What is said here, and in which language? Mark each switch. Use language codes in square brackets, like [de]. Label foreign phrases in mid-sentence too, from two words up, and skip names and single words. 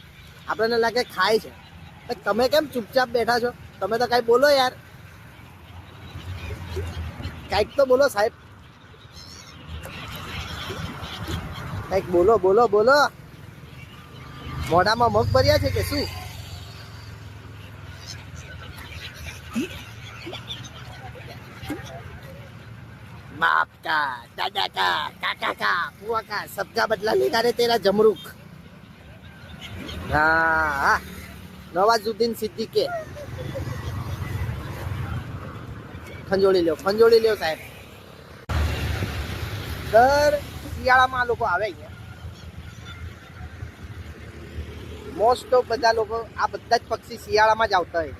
[gu] આપણને લાગે ખાય છે. તમે કેમ ચૂપચાપ બેઠા છો? તમે તો કઈ બોલો યાર. કઈક તો બોલો સાહેબ. કઈક બોલો બોલો બોલો. મોઢામાં મગ ભર્યા છે કે શું? [hi] बाप का, दादा का, काका का, बुआ का, सबका बदला लेगा रे तेरा जमरूक. हाँ, नवाजुद्दीन सिद्दीकी. [gu] ખંજોળી લ્યો સાહેબ. દર શિયાળામાં આ લોકો આવે અહીંયા. [en] most of [gu] બધા લોકો, આ બધા જ પક્ષી શિયાળામાં જ આવતા હોય.